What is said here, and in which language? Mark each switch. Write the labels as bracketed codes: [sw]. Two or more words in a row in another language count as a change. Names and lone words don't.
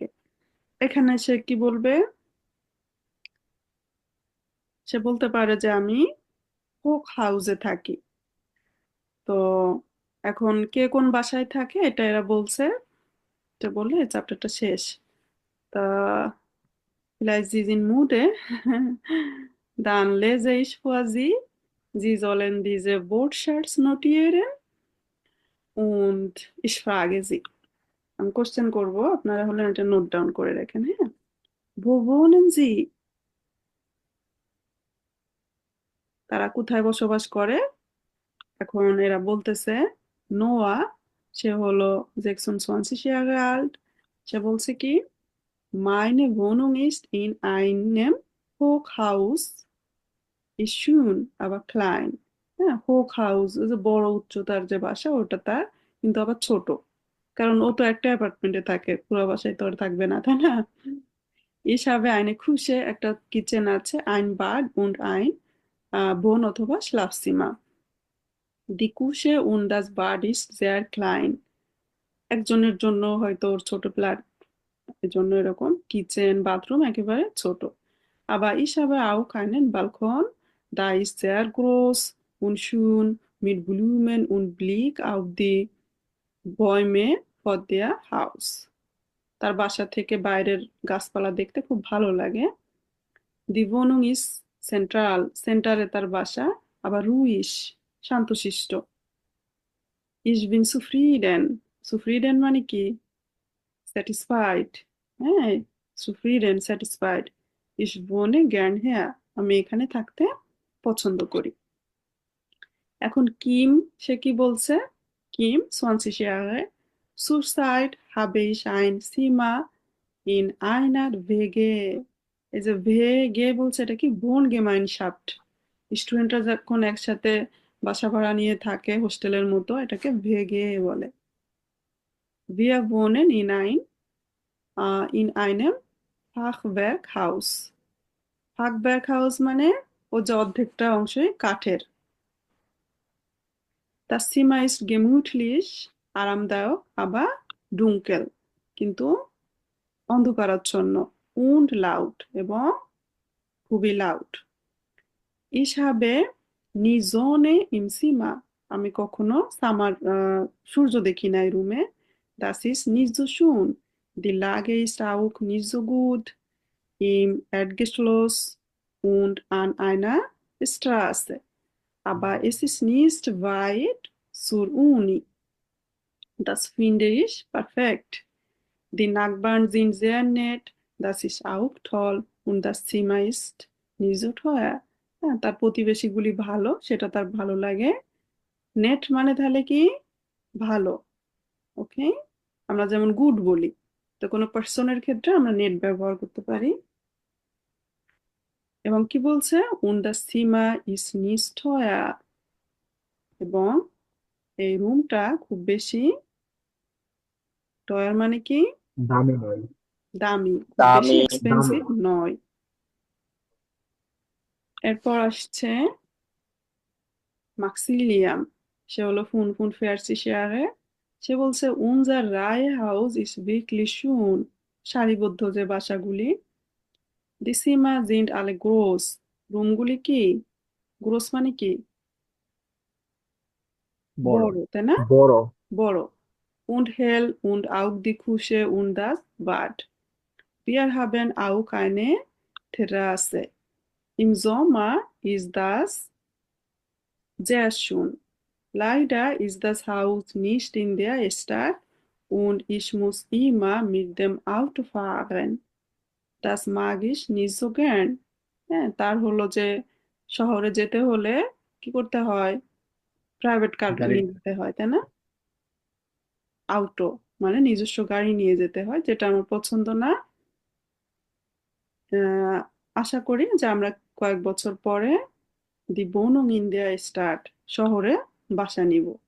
[bn] এখানে সে কি বলবে? সে বলতে পারে যে আমি হোক হাউসে থাকি। তো এখন কে কোন বাসায় থাকে এটা এরা বলছে, এটা বললে এই চ্যাপ্টারটা শেষ। [de] তা vielleicht Sie sind müde, dann lese ich vor Sie. Sie sollen diese Wortschatz notieren und ich frage Sie. [bn] আমি কোশ্চেন করব, আপনারা হলেন এটা নোট ডাউন করে রাখেন। হ্যাঁ, [de] wo wohnen Sie? [bn] তারা কোথায় বসবাস করে? এখন এরা বলতেছে নোয়া, সে হলো 26 [de] Jahre alt, [bn] সে বলছে কি [de] meine Wohnung ist in einem Hochhaus ist schön aber klein. [bn] হ্যাঁ, হোক হাউস ওই যে বড় উচ্চতার যে বাসা ওটা তার, কিন্তু আবার ছোট, কারণ ও তো একটা অ্যাপার্টমেন্টে থাকে, পুরো বাসায় তো আর থাকবে না, তাই না? [de] Ich habe eine Küche, [bn] একটা কিচেন আছে, [de] ein Bad und ein বোন অথবা Schlafzimmer. Die Küche und das Bad ist sehr klein. [bn] একজনের জন্য হয়তো ওর ছোট ফ্ল্যাট, এজন্য এরকম কিচেন বাথরুম একেবারে ছোট। [de] Aber ich habe auch einen Balkon, da ist sehr groß und schön mit Blumen und Blick auf die Bäume vor der Haus. [bn] তার বাসা থেকে বাইরের গাছপালা দেখতে খুব ভালো লাগে। [de] Die Wohnung ist central, [bn] সেন্টারে তার বাসা, আবার ruhig, শান্তশিষ্ট। [de] Ich bin zufrieden, zufrieden মানে কি? [bn] স্যাটিসফাইড। হ্যাঁ, zufrieden, স্যাটিসফাইড। [de] Ich wohne gern hier, [bn] আমি এখানে থাকতে পছন্দ করি। এখন কিম, সে কি বলছে? কিম 20 Jahre. [de] Zurzeit habe ich ein Zimmer in einer WG. [bn] এই যে VG বলছে, এটা কি বোন গেমাইনশাফট। স্টুডেন্টরা যখন একসাথে বাসা ভাড়া নিয়ে থাকে হোস্টেলের মতো, এটাকে VG বলে। [de] Wir wohnen in einem Fachwerkhaus. [bn] Fachwerkhaus মানে ও যে অর্ধেকটা অংশই কাঠের। [de] Das Zimmer ist gemütlich, [bn] আরামদায়ক, আবার dunkel, কিন্তু অন্ধকারাচ্ছন্ন, [de] und laut, [bn] এবং খুবই লাউড। [de] Ich habe nie Sonne im Zimmer, [bn] আমি কখনো সূর্য দেখি নাই রুমে। [de] Das ist nicht so schön, die Lage ist auch nicht so gut, im Erdgeschoss und an einer Straße, aber es ist nicht weit zur Uni. Das finde ich perfekt. Die Nachbarn sind sehr nett, das ist auch toll, und das Zimmer ist nicht so teuer. [bn] হ্যাঁ, তার প্রতিবেশীগুলি ভালো, সেটা তার ভালো লাগে। নেট মানে তাহলে কি? ভালো। ওকে, আমরা যেমন গুড বলি, তো কোনো পার্সনের ক্ষেত্রে আমরা নেট ব্যবহার করতে পারি। এবং কি বলছে? [de] Und das Zimmer ist nicht teuer, [bn] এবং এই রুমটা খুব বেশি, টয়ার মানে কি? দামি নয়। দামি, খুব বেশি দামি এক্সপেন্সিভ নয়। এরপর আসছে মাক্সিলিয়াম, সে হলো ফুন ফেয়ারসি শেয়ারে। সে বলছে [de] unser Reihenhaus ist wirklich schön, [bn] সারিবদ্ধ যে বাসাগুলি। [de] Die Zimmer sind alle groß, [bn] রুমগুলি কি? গ্রোস মানে কি? বড়। বড়, তাই না? বড়। বড়। [de] Und hell und auch die Küche und das Bad. Wir haben auch eine Terrasse. Im Sommer ist das sehr schön. Leider ist das Haus nicht in der Stadt und ich muss immer mit dem Auto fahren. Das mag ich nicht so gern. [bn] হ্যাঁ, তার হলো যে শহরে যেতে হলে কি করতে হয়? প্রাইভেট কার গাড়ি। নিয়ে যেতে হয়, তাই না? আউটো মানে নিজস্ব গাড়ি নিয়ে যেতে হয়, যেটা আমার পছন্দ না। আশা করি যে আমরা কয়েক বছর পরে [de] die Wohnung in der Stadt, [bn] শহরে বাসা নিব।